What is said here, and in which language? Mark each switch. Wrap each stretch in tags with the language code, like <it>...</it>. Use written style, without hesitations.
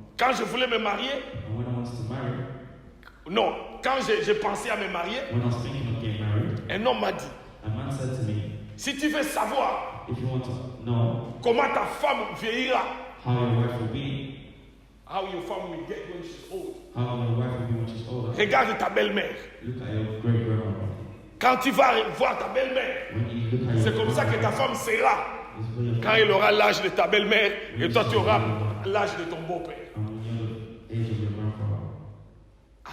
<fr>Quand je voulais me marier,</fr> <en>And when I was to marry,</en> <fr>non, quand j'ai pensé à me marier,</fr> <en>when I was thinking of getting married,</en> <fr>un homme m'a dit,</fr> <en>a man said to me,</en> <fr>si tu veux savoir</fr> <en>if you want to know</en> <fr>comment ta femme vieillira,</fr> <en>how your wife will be, how your family will get when she's old, how your wife will be when she's older,</en> <fr>regarde ta belle-mère.</fr> <en>look at your great grandmother.</en> <fr>Quand tu vas voir ta belle-mère,</fr> <en>When you look at</en> <fr>c'est</fr> <en>your</en> <fr>comme ça que ta femme sera. Quand elle aura l'âge de ta belle-mère et toi tu auras l'âge de ton beau-père.</fr> <en>age of your grandfather.</en>